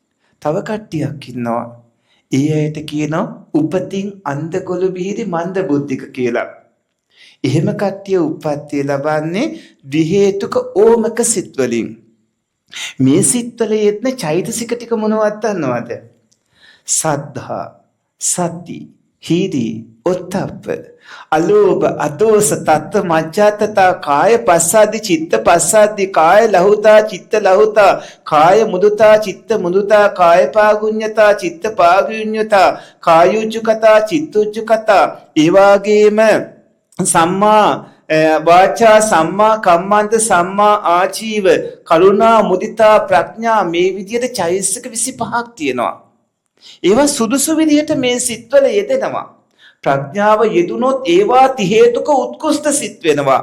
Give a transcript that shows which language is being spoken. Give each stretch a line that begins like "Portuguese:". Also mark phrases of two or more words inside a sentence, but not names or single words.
Sinhala: තව කට්ටියක් ඉන්නවා. ඒ ඇයට කියනවා උපතින් අන්ධගොළු බිහිරි මන්ද බුද්ධික කියලා. එහෙම කට්ටිය උප්පත්තිය ලබන්නේ ද්වි හේතුක ඕමක සිත් වලින්. මේ සිත්වල යෙදෙන චෛතසික ටික මොනවද දන්නවද?
Pali: සද්ධා, සති, හීරි, ඔත්තප්ප, අලෝභ, අදෝස, තත්ත, මජ්ජාතතා, කාය පස්සාදි, චිත්ත පස්සාදි, කාය ලහුතා, චිත්ත ලහුතා, කාය මුදුතා, චිත්ත මුදුතා, කාය පාගුඤ්ඤතා, චිත්ත පාගුඤ්ඤතා, කායුජ්ජකතා, චිත්තුජ්ජකතා.
Sinhala: ඒ වගේම
Pali: සම්මා වාචා, සම්මා කම්මන්ත, සම්මා ආජීව, කරුණා, මුදිතා,
Sinhala: ප්‍රඥා, මේ විදිහට චෛතසික 25ක් තියෙනවා. ඒවා සුදුසු විදිහට මේ සිත්වල යෙදෙනවා. ප්‍රඥාව යෙදුනොත් ඒවා ති හේතුක උත්කෘෂ්ඨ සිත් වෙනවා.